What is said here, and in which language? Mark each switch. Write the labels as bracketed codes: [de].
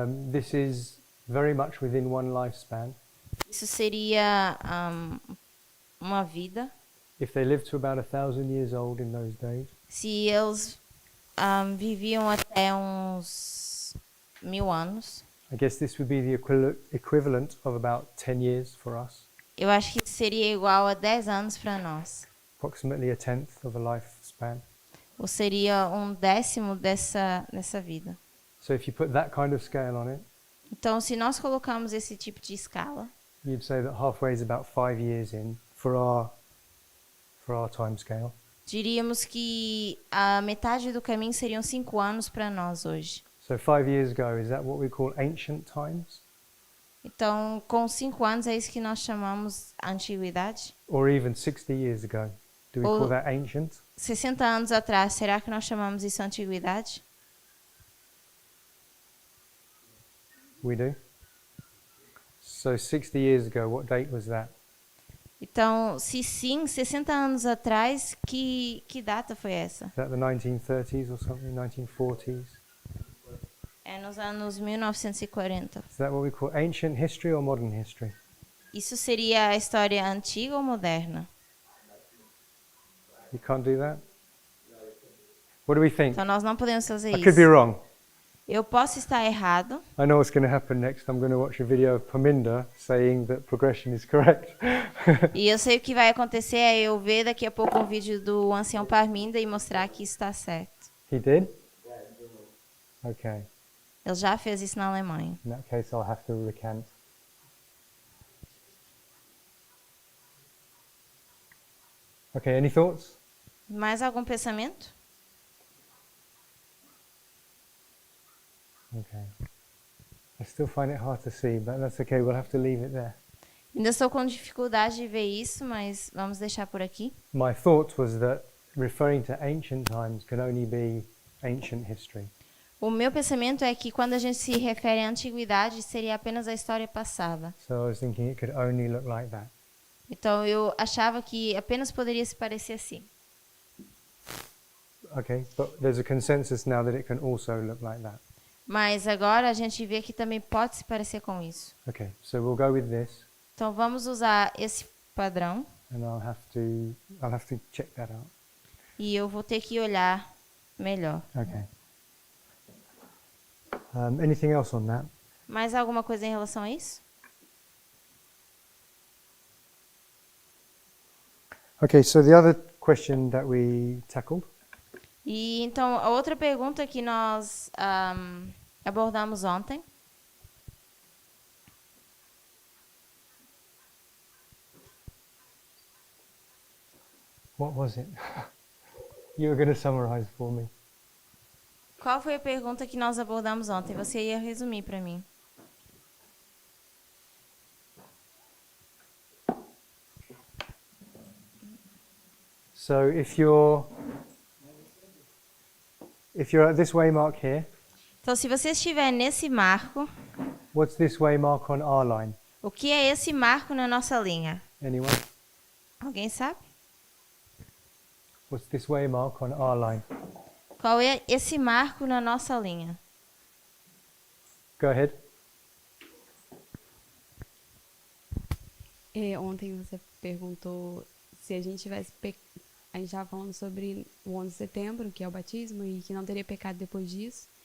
[en] this is very much within one lifespan. [pt] isso seria uma vida. [en] If they lived to about 1,000 years old in those days, [pt] Se eles viviam até uns 1000 anos, [en] I guess this would be the equivalent of about 10 years for us, [pt] eu acho que seria igual a 10 anos para nós. [en] approximately a tenth of a lifespan. [pt] Ou seria um décimo dessa vida. [en] So if you put that kind of scale on it, [pt] Então, se nós colocamos esse tipo de escala, [en] you'd say that halfway is about 5 years in for our time scale. [pt] diríamos que a metade do caminho seriam 5 anos para nós hoje. [en] So 5 years ago, is that what we call ancient times? [pt] Então, com 5 anos, é isso que nós chamamos antiguidade? [en] Or even 60 years ago? Do we Or- call that ancient? [pt] 60 anos atrás, será que nós chamamos isso antiguidade? [en] We do. So 60 years ago, what date was that? [pt] Então, se sim, 60 anos atrás, que data foi essa? [en] Is that the 1930s or something, 1940s? [pt] É nos anos 1940. [en] Is that what we call ancient history or modern history? [pt] Isso seria a história antiga ou moderna? [en] You can't do that? What do we think? [pt] Então, nós não podemos fazer [en] I could be [pt] isso. [en] wrong. [pt] Eu posso estar errado. [en] I know what's going to happen next. I'm going to watch a video of Paminda saying that progression is correct. [pt] E eu sei o que vai acontecer é eu ver daqui a pouco um vídeo do ancião Parminda e mostrar que isso está certo. [en] He did? Okay. [pt] Ele já fez isso na Alemanha. [en] In that case, I'll have to recant. Okay, any thoughts? [pt] Mais algum pensamento? [en] Okay. I still find it hard to see, but that's okay. We'll have to leave it there. [pt] Ainda estou com dificuldade de ver isso, mas vamos deixar por aqui. [en] My thought was that referring to ancient times can only be ancient history. [pt] O meu pensamento é que quando a gente se refere à antiguidade, seria apenas a história passada. [en] So I was thinking it could only look like that. [pt] Então eu achava que apenas poderia se parecer assim. [en] Okay, but there's a consensus now that it can also look like that. [pt] Mas agora a gente vê que também pode se parecer com isso. [en] Okay, so we'll go with this, [pt] Então vamos usar esse padrão [en] and I'll have to check that out. [pt] e eu vou ter que olhar melhor. [en] Okay. Anything else on that? [pt] Mais alguma coisa em relação a isso? [en] Okay, so the other question that we tackled [pt] E então a outra pergunta que nós abordamos ontem [en] what was it? You were going to summarize for me. [pt] Qual foi a pergunta que nós abordamos ontem? Você ia resumir para mim. [en] So if you're at this waymark here, [pt] Então, se você estiver nesse marco, [en] what's this waymark on our line? [pt] o que é esse marco na nossa linha? [en] Anyone? [pt] Alguém sabe? [en] What's this waymark on our line? [pt] Qual é esse marco na nossa linha? [en] Go ahead. [pt] Ontem você perguntou se a gente tivesse... A gente estava falando sobre o 11 de setembro, que é o batismo, e que não teria pecado depois disso.